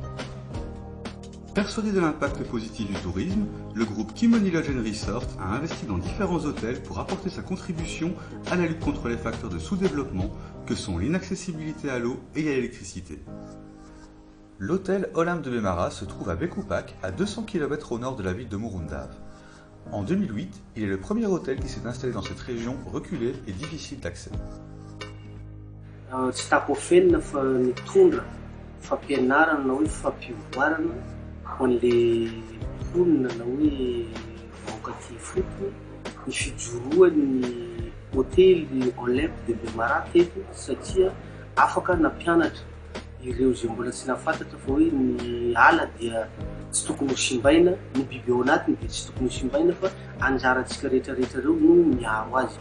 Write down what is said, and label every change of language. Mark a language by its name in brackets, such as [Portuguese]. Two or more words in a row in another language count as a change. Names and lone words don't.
[French] Persuadé de l'impact positif du tourisme, le groupe Kimoni Lodge & Resort a investi dans différents hôtels pour apporter sa contribution à la lutte contre les facteurs de sous-développement que sont l'inaccessibilité à l'eau et à l'électricité. L'hôtel Olympe de Bemara se trouve à Bekupak, à 200 km au nord de la ville de Murundav. En 2008, il est le premier hôtel qui s'est installé dans cette région reculée et difficile d'accès. [Malagasy] Ho an'le mponina na hoe vahoakaty fotony ny fijoroan'ny hôtely Olympe de Bemara teto satria afaka nampianatra ireo zay mbola tsy nahafantatra fa hoe ny ala dia tsy tokony ho simbaina, ny biby ao anatiny dia tsy tokony ho simbaina fa anjarantsika rehetrarehetra reo no miaro azy.